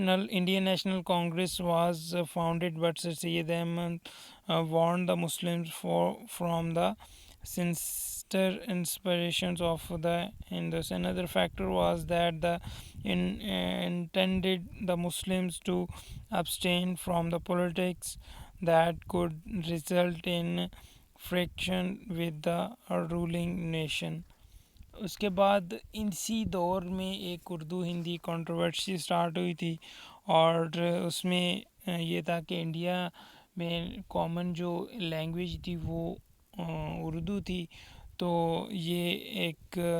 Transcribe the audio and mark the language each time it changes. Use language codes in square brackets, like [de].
[en] Indian National Congress was founded, but Sir Syed Ahmad warned the Muslims from the sinister inspirations of the Hindus. Another factor was that the intended the Muslims to abstain from the politics that could result in friction with the ruling nation. [ur] اس کے بعد اسی دور میں ایک Urdu Hindi controversy start ہوئی تھی، اور اس میں یہ تھا کہ انڈیا میں کامن جو لینگویج تھی وہ اردو تھی۔ تو یہ ایک